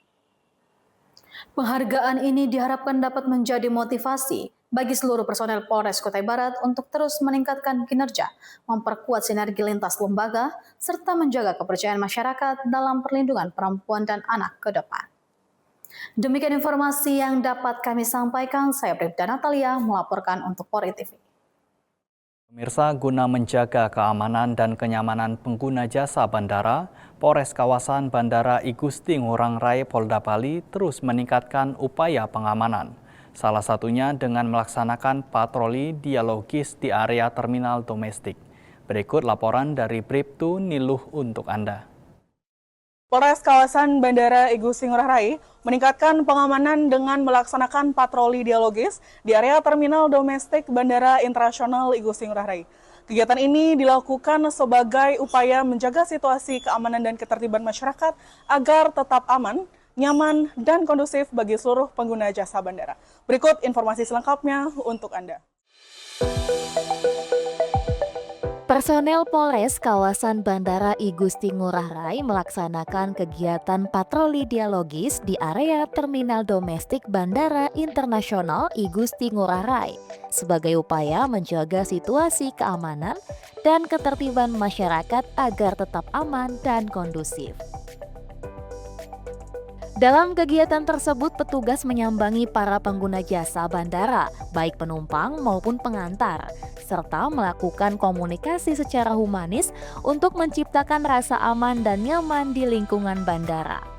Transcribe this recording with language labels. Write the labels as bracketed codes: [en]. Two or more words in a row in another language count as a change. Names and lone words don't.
[id] Penghargaan ini diharapkan dapat menjadi motivasi bagi seluruh personel Polres Kutai Barat untuk terus meningkatkan kinerja, memperkuat sinergi lintas lembaga, serta menjaga kepercayaan masyarakat dalam perlindungan perempuan dan anak ke depan. Demikian informasi yang dapat kami sampaikan, saya Bribda Natalia melaporkan untuk Polri TV. Pemirsa, guna menjaga keamanan dan kenyamanan pengguna jasa bandara, Polres kawasan Bandara I Gusti Ngurah Rai Polda Bali terus meningkatkan upaya pengamanan. Salah satunya dengan melaksanakan patroli dialogis di area terminal domestik. Berikut laporan dari Bribtu Niluh untuk Anda. Polres kawasan Bandara I Gusti Ngurah Rai meningkatkan pengamanan dengan melaksanakan patroli dialogis di area terminal domestik Bandara Internasional I Gusti Ngurah Rai. Kegiatan ini dilakukan sebagai upaya menjaga situasi keamanan dan ketertiban masyarakat agar tetap aman, nyaman, dan kondusif bagi seluruh pengguna jasa bandara. Berikut informasi selengkapnya untuk Anda. Personel Polres kawasan Bandara I Gusti Ngurah Rai melaksanakan kegiatan patroli dialogis di area terminal domestik Bandara Internasional I Gusti Ngurah Rai sebagai upaya menjaga situasi keamanan dan ketertiban masyarakat agar tetap aman dan kondusif. Dalam kegiatan tersebut, petugas menyambangi para pengguna jasa bandara, baik penumpang maupun pengantar, serta melakukan komunikasi secara humanis untuk menciptakan rasa aman dan nyaman di lingkungan bandara.